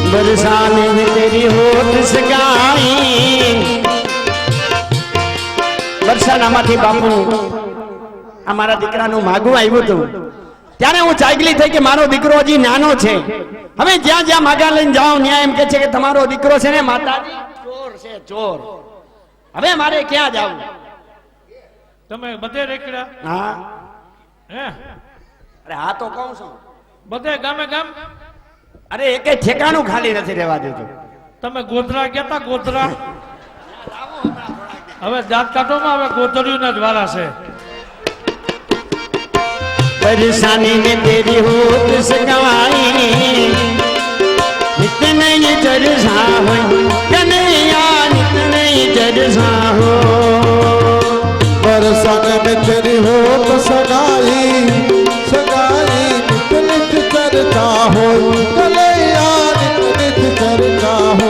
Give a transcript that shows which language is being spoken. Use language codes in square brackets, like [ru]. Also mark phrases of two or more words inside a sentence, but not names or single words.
[hi] बरसाने में तेरी होत सगाई [gu] બરસાનામાંથી બાપુ આ મારા દીકરાનું માગું આવ્યું હતું ત્યારે હું જાગલી થઈ કે મારો દીકરો હજી નાનો છે હવે જ્યાં જ્યાં માગા લઈને જાઉં ત્યાં એમ કે છે કે તમારો દીકરો છે ને માતાજી ચોર છે ચોર હવે મારે ક્યાં જાવું તમે બધે રેકડા હા હે અરે હા તો કહું છું બધે ગામે ગામ અરે એકે ઠેકાણું ખાલી નથી રહેવા દેતું તમે ગોધરા ગયા તા ગોધરા હવે દાંત કાઢોમાં હવે ગોધરીઓના જ વારા છે [hi] परेशानी में तेरी होत सगाई नित नहीं चरसा हो कन्हैया नित नहीं चरसा हो बरसात में तेरी होत सगाई सगाई नित नित चर्चा हो कन्हैया नित नित चर्चा हो